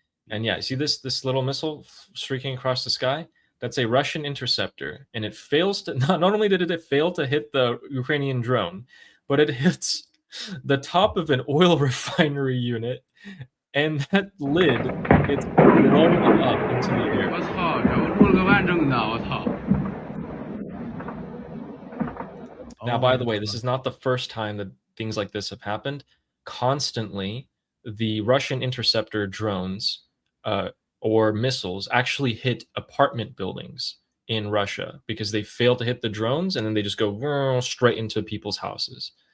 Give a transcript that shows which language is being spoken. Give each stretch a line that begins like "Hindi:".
English: And yeah, see this little missile streaking across the sky? That's a Russian interceptor, and it fails to not only did it fail to hit the Ukrainian drone, but it hits the top of an oil refinery unit, and that lid gets blown up into the air.
Chinese: 我操，这我录了个完整的，我操！
English: Now, by the way, this is not the first time that things like this have happened. Constantly, the Russian interceptor drones or missiles actually hit apartment buildings in Russia because they fail to hit the drones and then they just go straight into people's houses.